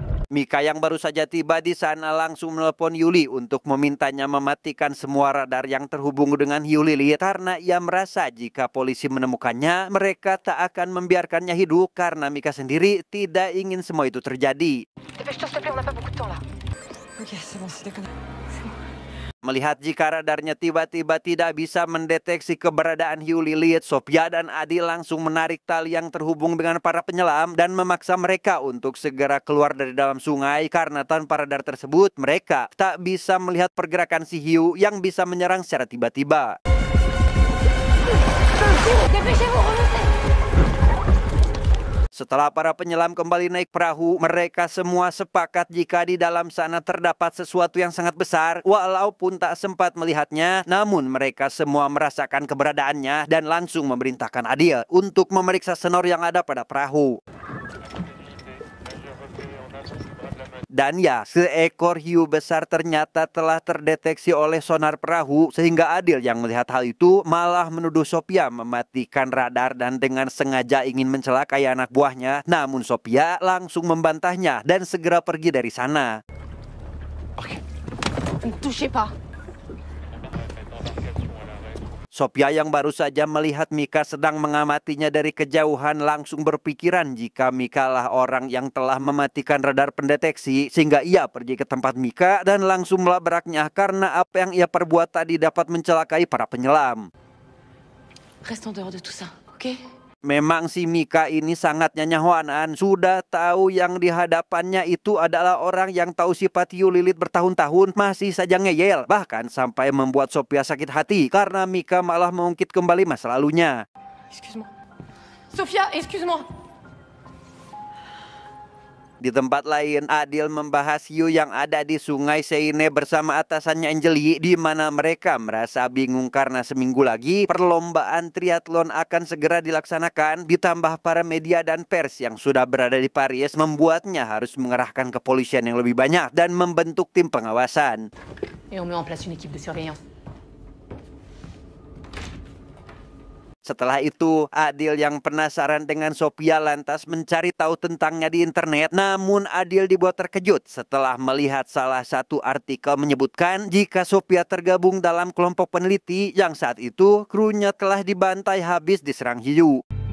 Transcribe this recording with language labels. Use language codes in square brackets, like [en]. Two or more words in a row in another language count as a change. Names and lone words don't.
[id] Mika yang baru saja tiba di sana langsung menelpon Yuli untuk memintanya mematikan semua radar yang terhubung dengan hiu lilit karena ia merasa jika polisi menemukannya, mereka tak akan membiarkannya hidup karena Mika sendiri tidak ingin semua itu terjadi. [fr] Dépêche-toi, s'il te plaît, on n'a pas beaucoup de temps là. Ok, c'est bon, c'est déconné. [id] Melihat jika radarnya tiba-tiba tidak bisa mendeteksi keberadaan hiu lilit, Sophia dan Adil langsung menarik tali yang terhubung dengan para penyelam dan memaksa mereka untuk segera keluar dari dalam sungai karena tanpa radar tersebut mereka tak bisa melihat pergerakan si hiu yang bisa menyerang secara tiba-tiba. [fr] Dépêchez-vous, remontez. [id] Setelah para penyelam kembali naik perahu, mereka semua sepakat jika di dalam sana terdapat sesuatu yang sangat besar. Walaupun tak sempat melihatnya, namun mereka semua merasakan keberadaannya dan langsung memerintahkan Adil untuk memeriksa senor yang ada pada perahu. Dan ya, seekor hiu besar ternyata telah terdeteksi oleh sonar perahu sehingga Adil yang melihat hal itu malah menuduh Sophia mematikan radar dan dengan sengaja ingin mencelakai anak buahnya. Namun Sophia langsung membantahnya dan segera pergi dari sana. [fr] Ne touchez pas. [id] Sophia yang baru saja melihat Mika sedang mengamatinya dari kejauhan langsung berpikiran jika Mika lah orang yang telah mematikan radar pendeteksi sehingga ia pergi ke tempat Mika dan langsung melabraknya karena apa yang ia perbuat tadi dapat mencelakai para penyelam. [fr] Reste en dehors de tout ça, ok? [id] Memang si Mika ini sangat nyanyahoanan, sudah tahu yang di hadapannya itu adalah orang yang tahu sifat hiu lilit bertahun-tahun masih saja ngeyel, bahkan sampai membuat Sophia sakit hati karena Mika malah mengungkit kembali masa lalunya. [fr] Excuse-moi. Sophia, excuse-moi. [id] Di tempat lain, Adil membahas hiu yang ada di Sungai Seine bersama atasannya Angeli, di mana mereka merasa bingung karena seminggu lagi perlombaan triathlon akan segera dilaksanakan. Ditambah para media dan pers yang sudah berada di Paris membuatnya harus mengerahkan kepolisian yang lebih banyak dan membentuk tim pengawasan. [fr] Et on met en place une équipe de surveillance. [id] Setelah itu, Adil yang penasaran dengan Sophia lantas mencari tahu tentangnya di internet. Namun Adil dibuat terkejut setelah melihat salah satu artikel menyebutkan jika Sophia tergabung dalam kelompok peneliti yang saat itu krunya telah dibantai habis diserang hiu.